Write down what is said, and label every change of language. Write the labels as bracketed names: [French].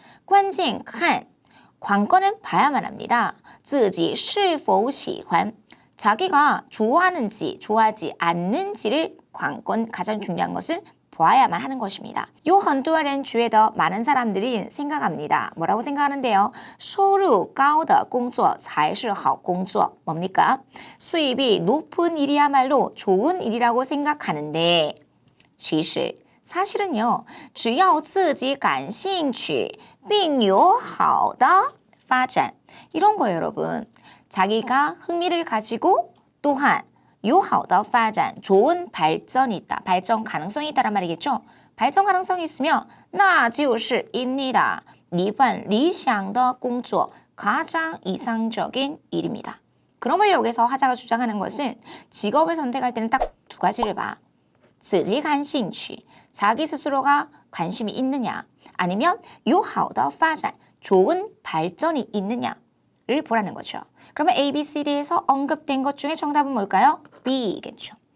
[Chinese] 关键看 [Korean] 관건은 봐야만 합니다. [Chinese] 自己是否喜欢 [Korean] 자기가 좋아하는지 좋아하지 않는지를 관건 가장 중요한 것은 보아야만 하는 것입니다. 有很多人觉得 많은 사람들이 생각합니다. 뭐라고 생각하는데요? [Chinese] 收入高的工作才是好工作. [Korean] 뭡니까? 수입이 높은 일이야말로 좋은 일이라고 생각하는데 [Chinese] 其实 [Korean] 사실은요. [Chinese] 只要自己感兴趣并有好的发展 [Korean] 이런 거예요, 여러분. 자기가 흥미를 가지고 또한 [Chinese] 有好的发展 [Korean] 좋은 발전이 있다. 발전 가능성이 있다란 말이겠죠. 발전 가능성이 있으면 [Chinese] 那就是 [Korean] 입니다. [Chinese] 一份理想的工作 [Korean] 가장 이상적인 일입니다. 그러면 여기서 화자가 주장하는 것은 직업을 선택할 때는 딱 두 가지를 봐. [Chinese] 自己感兴趣 [Korean] 자기 스스로가 관심이 있느냐 아니면 [Chinese] 有好的发展 [Korean] 좋은 발전이 있느냐를 보라는 거죠. 그러면 A, B, C, D에서 언급된 것 중에 정답은 뭘까요? B이겠죠.